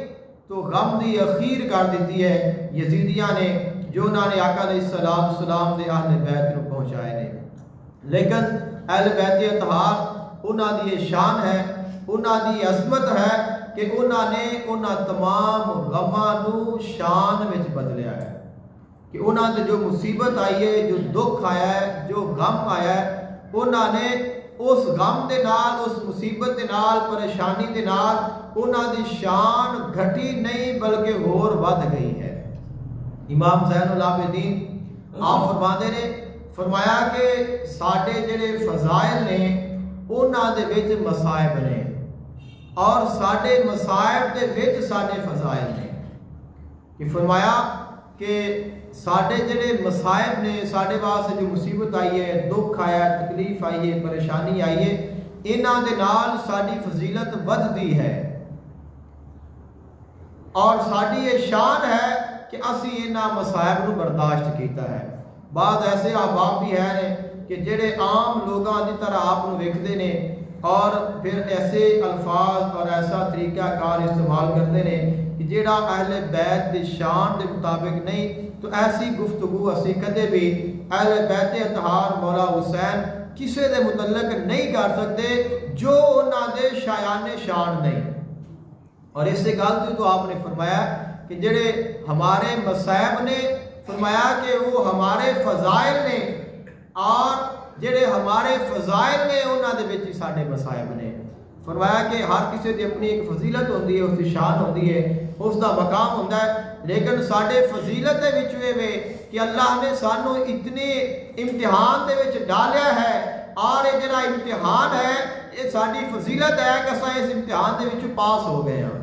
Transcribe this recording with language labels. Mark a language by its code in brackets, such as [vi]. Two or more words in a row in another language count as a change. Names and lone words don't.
[pa] تو غم دی اخیر کر دیتی ہے یزیدیاں نے، جو انہوں نے آقا علیہ السلام دے اہل بیت کو پہنچائے نے۔ لیکن اہل بیت اطہار انہوں دی شان ہے، انہوں دی عظمت ہے کہ انہوں نے انہوں تمام غماں نو شان وچ بدلیا ہے، کہ انہوں نے جو مصیبت آئی ہے، جو دکھ آیا ہے، جو غم آیا ہے، انہوں نے اس غم دے نال، اس مصیبت دے نال، پریشانی دے نال انہوں دی شان گھٹی نہیں بلکہ ہور ود گئی ہے۔ امام زین العابدین آپ فرماندے نے، فرمایا کہ ساڈے جڑے فضائل نے انہاں دے وچ مصائب نے، اور ساڈے مصائب دے وچ ساڈے فضائل نے۔ کہ فرمایا کہ ساڈے جڑے مصائب نے، ساڈے واسطے جو مصیبت آئی ہے، دکھ آیا ہے، تکلیف آئی ہے، پریشانی آئی ہے، انہاں دے نال ساڈی فضیلت ودھدی ہے، اور ساڈی یہ شان ہے کہ اسی انہاں مصائب نو برداشت کیتا ہے۔ بعض ایسے احباب بھی ہیں کہ جڑے عام لوگاں دی طرح آپ نو ویکھدے نے، اور پھر ایسے الفاظ اور ایسا طریقہ کار [ur] استعمال کرتے ہیں [pa] کہ جڑا اہل بیت دی شان دے مطابق نہیں۔ تو ایسی گفتگو اسی کدے بھی اہل بیت اطہار مولا حسین کسے دے متعلق نہیں کر سکتے جو انہاں دے شایان شان نہیں۔ اور اس سے گل تو آپ نے فرمایا کہ جڑے ہمارے مصائب نے، فرمایا کہ وہ ہمارے فضائل نے، اور جڑے ہمارے فضائل نے انہاں دے وچ ساڈے مصائب نے۔ فرمایا کہ ہر کسی دی اپنی ایک فضیلت ہوندی ہے، اس دی شان ہوندی ہے، اس دا مقام ہوندا ہے، لیکن ساڈے فضیلت دے وچ وے کہ اللہ نے سانو اتنے امتحان دے وچ ڈالیا ہے، اور یہ جڑا امتحان ہے یہ ساری فضیلت ہے کہ اساں اس امتحان دے وچ پاس ہو گئے ہیں۔